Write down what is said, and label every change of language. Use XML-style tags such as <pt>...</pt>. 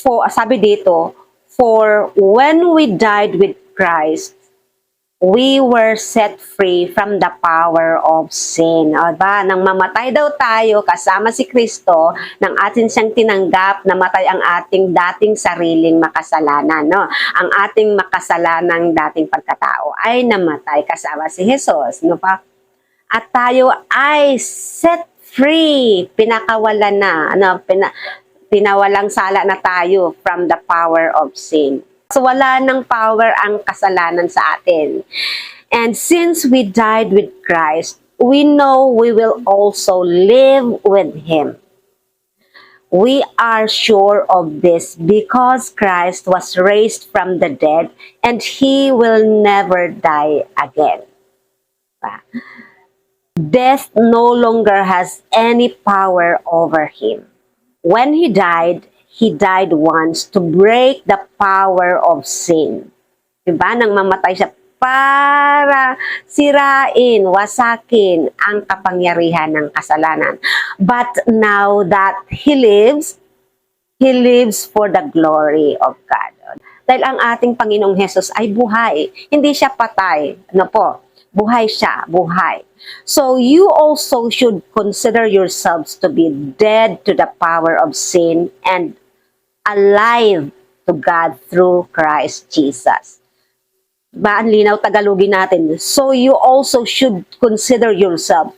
<tl>Sabi dito,</tl> <en>for when we died with Christ, we were set free from the power of sin.</en> <tl>O ba, nang mamatay daw tayo kasama si Kristo, nang atin siyang tinanggap, namatay ang ating dating sariling makasalanan. No? Ang ating makasalanang dating pagkatao ay namatay kasama si Jesus. No pa? At tayo ay</tl> <en>set free,</en> <tl>pinakawalan na, pinawalang sala na tayo</tl> <en>from the power of sin.</en> <tl>So wala ng power ang kasalanan sa atin.</tl> <en>And since we died with Christ, we know we will also live with Him. We are sure of this because Christ was raised from the dead and He will never die again. Death no longer has any power over Him. When He died once to break the power of sin.</en> <tl>Diba? Nang mamatay siya para sirain, wasakin ang kapangyarihan ng kasalanan.</tl> <en>But now that He lives for the glory of God.</en> <tl>Dahil ang ating Panginoong Hesus ay buhay. Hindi siya patay. Ano po? Buhay siya. Buhay.</tl> <en>So you also should consider yourselves to be dead to the power of sin and alive to God through Christ Jesus.</en> <tl>Ba, ang linaw Tagalogin natin.</tl> <en>So you also should consider yourself.</en>